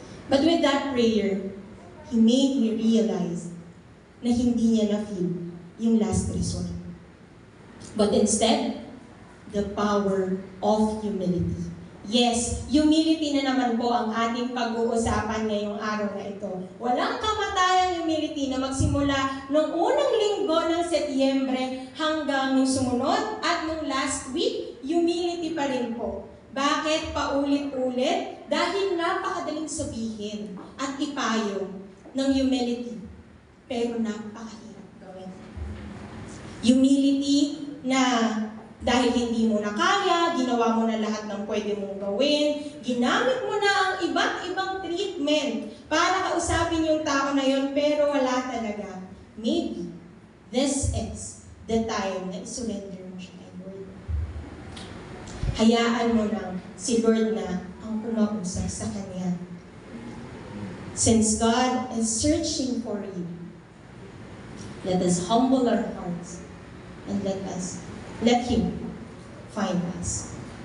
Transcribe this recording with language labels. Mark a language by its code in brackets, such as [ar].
[en] But with that prayer, He made me realize [tl] na hindi niya na-feel yung last resort. [en] But instead, the power of humility. [tl] Yes, humility na naman po ang ating pag-uusapan ngayong araw na ito. Walang kamatayang humility na magsimula noong unang linggo ng Setyembre hanggang nung sumunod at nung [en] last week, [tl] humility pa rin po. Bakit paulit-ulit? Dahil napakadaling sabihin at ipayo ng humility. Pero napakahirap gawin. Humility na dahil hindi mo na kaya, ginawa mo na lahat ng pwede mong gawin, ginamit mo na ang iba't ibang treatment para kausapin yung tao na yun, pero wala talaga. [en] Maybe, this is the time [tl] na isurrender mo siya kay Lord. Hayaan mo lang si Lord na ang kumausap sa Kanya. [en] Since God is searching for you, let us humble our hearts and let Him find us.